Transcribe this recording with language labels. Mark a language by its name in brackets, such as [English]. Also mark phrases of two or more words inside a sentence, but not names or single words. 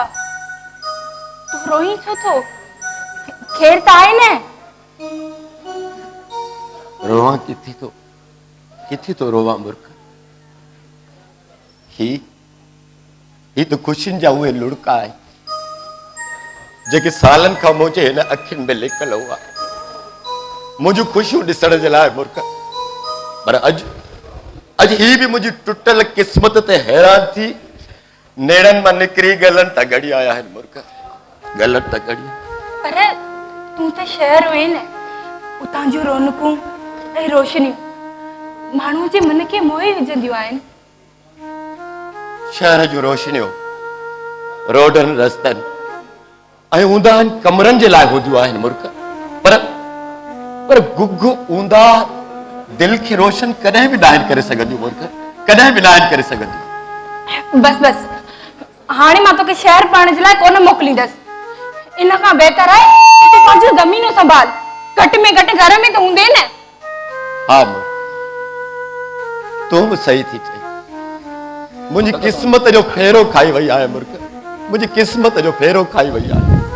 [Sindhi] तूं रोई छो थो? खेर त आहे न? रोवा किथे तो रोवा मूर्ख। ही तो खुशियुनि जा उहे लुड़का आहे जेके सालनि खां मुंहिंजे हिन अखियुनि में लिकल हुआ, [Urdu] مجھے خوشیوں [Sindhi] ॾिसण जे लाइ मूर्ख। पर अज ही भी मुझी टुटल किस्मत ते हैरान थी नेड़न मां निकरी गलन त गड़ी आया है मूर्ख, गलन त गड़ी। पर तू त शहर हुए न, उतां जो रौनकूं ऐं रोशनियूं माण्हू जे मन खे मोहे विझंदियूं आहिनि। शहर जो रोशनियूं रोडन रस्तन ऐं ऊंदाहन कमरन जे लाइ हूंदियूं आहिनि मूर्ख। पर गुग ऊंदा दिल के रोशन कदे भी नाहिन करे सघंदियूं मूर्ख, कदे भी नाहिन करे सघंदियूं। बस हाणे मां तोखे शहर पढ़ण जे लाइ कोन मोकिलींदसि। इन खां बहितर आहे तूं पंहिंजो ज़मीनो संभाल, घटि में घटि घर में त हूंदे न। हा मूर्ख, तूं बि सही थी चई। मुंहिंजी किस्मत जो फेरो खाई वई आहे मूर्ख, मुंहिंजी किस्मत जो फेरो खाई वई आहे।